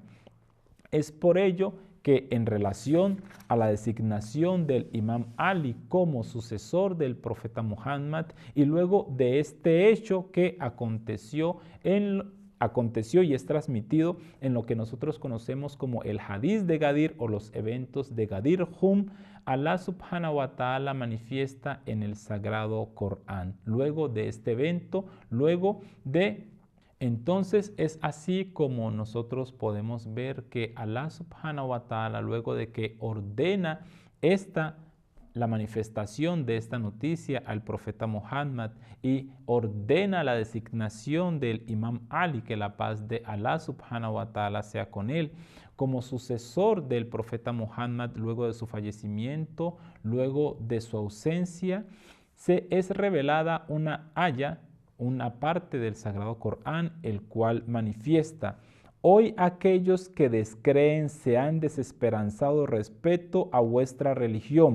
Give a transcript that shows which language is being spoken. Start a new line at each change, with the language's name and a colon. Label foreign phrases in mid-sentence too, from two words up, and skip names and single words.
Spanish: Es por ello que en relación a la designación del Imam Ali como sucesor del profeta Muhammad y luego de este hecho que aconteció y es transmitido en lo que nosotros conocemos como el Hadís de Gadir o los eventos de Gadir Hum, Allah
Arabic: سبحانه وتعالى
Spanish: manifiesta en el Sagrado Corán. Luego de este evento, entonces es así como nosotros podemos ver que Allah
Arabic: سبحانه وتعالى,
Spanish: luego de que ordena la manifestación de esta noticia al profeta Muhammad y ordena la designación del Imam Ali, que la paz de Allah
Arabic: سبحانه وتعالى
Spanish: sea con él, como sucesor del profeta Muhammad luego de su fallecimiento, luego de su ausencia, es revelada una aya, una parte del Sagrado Corán, el cual manifiesta: hoy aquellos que descreen se han desesperanzado respecto a vuestra religión.